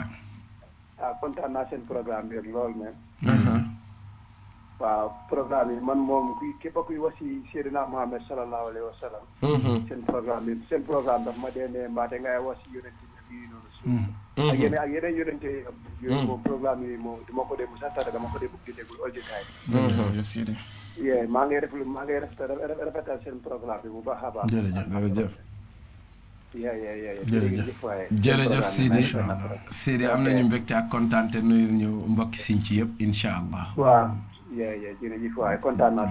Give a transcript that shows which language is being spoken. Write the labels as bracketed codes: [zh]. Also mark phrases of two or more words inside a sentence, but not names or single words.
[wo] kontaan naa seen programme bi lool même waaw programme yi man moom képp kuy wax si Seydina Mohamed [ar] صلى الله عليه وسلم [wo] seen programme daf ma dee ne mbaa da ngay wax si yonent bi noonu suuf ak yeneen yonent yooyu moom programme yi moom dama ko dee mu sattara dama ko dee bëgg di déglu [en] all the time [wo] maa ngi rafetal seen programme bi bu baax a baax jërëjëf jërëjëf Sidi am nañu mbégte ak kontaan te nuyu ñu mbokki Sinthiou yëpp [ar] إن شاء الله [wo] waaw jërëjëf waay kontaan naa